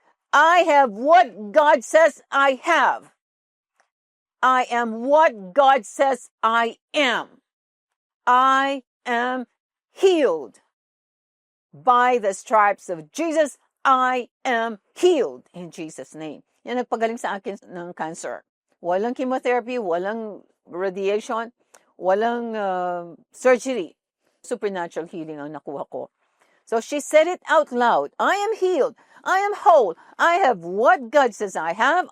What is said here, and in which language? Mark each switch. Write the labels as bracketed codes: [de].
[en] I have what God says I have. I am what God says I am. I am healed. By the stripes of Jesus, I am healed. In Jesus' name. [tl] Yan nagpagaling sa akin ng cancer. Walang chemotherapy, walang radiation, walang surgery. Supernatural healing ang nakuha ko. [en] So she said it out loud. I am healed. I am whole. I have what God says I have.